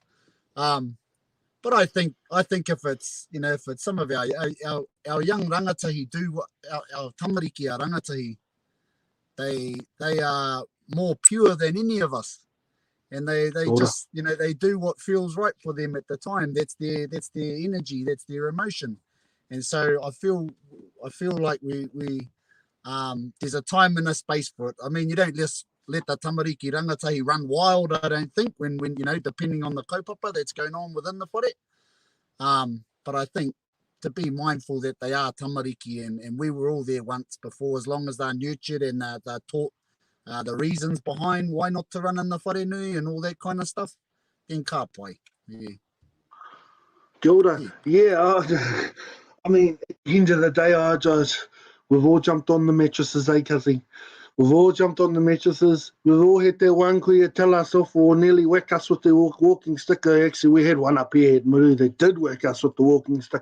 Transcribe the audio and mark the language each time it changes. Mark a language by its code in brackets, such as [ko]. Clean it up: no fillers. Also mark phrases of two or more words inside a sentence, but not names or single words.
[en] But I think if it's, you know, if it's some of our young rangatahi do what our tamariki, our rangatahi, they are more pure than any of us, and they just, you know, they do what feels right for them at the time. That's their energy, that's their emotion, and so I feel like we there's a time and a space for it. I mean, you don't just let the [mi] tamariki rangatahi [en] run wild, I don't think, when you know, depending on the kaupapa that's going on within the whare. But I think to be mindful that they are tamariki, and we were all there once before, as long as they're nurtured and they're taught the reasons behind why not to run in the [mi] whare nui [en] and all that kind of stuff, then [mi] ka pai. [en] Yeah. [mi] Kia ora. [en] Yeah, I mean, at the end of the day, we've all jumped on the mattresses, eh, Kazi? We've all jumped on the mattresses. We've all had that one kuia tell us off or nearly whack us with the walking stick. Actually, we had one up here at Muru that did whack us with the walking stick.